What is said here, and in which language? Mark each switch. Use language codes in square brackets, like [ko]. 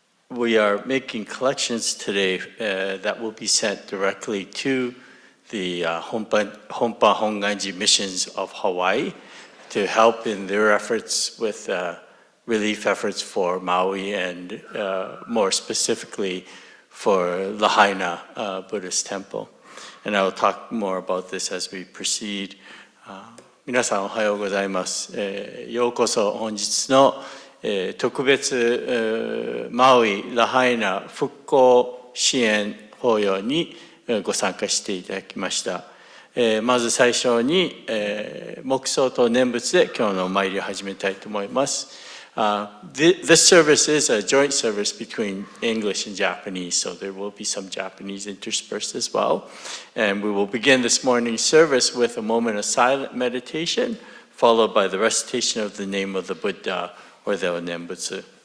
[en] We are making collections today that will be sent directly to the Honpa Honganji missions of Hawaii to help in their efforts with relief efforts for Maui and more specifically for Lahaina Buddhist Temple. And I will talk more about this as we proceed. [ja] 皆さんおはようございます。ようこそ本日の特別マウイ・ラハイナ復興支援法要にご参加していただきました。まず最初に黙想と念仏で今日のお参りを始めたいと思います。 [en] This service is a joint service between English and Japanese, so there will be some Japanese interspersed as well. And we will begin this morning's service with a moment of silent meditation, followed by the recitation of the name of the Buddha, or the Nembutsu.